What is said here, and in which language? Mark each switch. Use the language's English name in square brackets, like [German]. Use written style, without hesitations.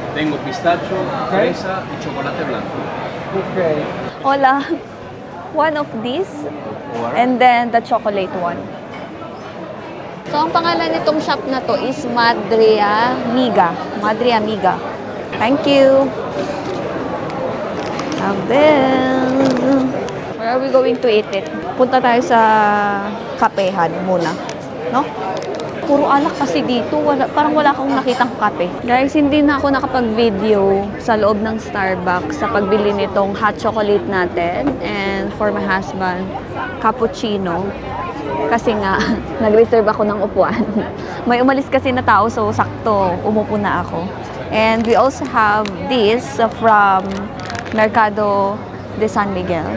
[Spanish] Tengo pistacho, fresa y chocolate blanco. Ok. [English] Hola. One of these. And then the chocolate one. So, [Filipino] ang pangalan nitong shop na to [English] is Madre Amiga. Madre Amiga. Thank you. And then, where are we going to eat it? [Filipino] Punta tayo sa kapehan muna. No? Puro alak kasi dito. Parang wala akong nakitang kape. Guys, hindi na ako nakapag-video sa loob ng Starbucks sa pagbili nitong hot chocolate natin. [English] And for my husband, cappuccino. [Filipino] Kasi nga, nag-reserve ako ng upuan. May umalis kasi na tao, so sakto, umupo na ako. [English] And we also have this from Mercado de San Miguel.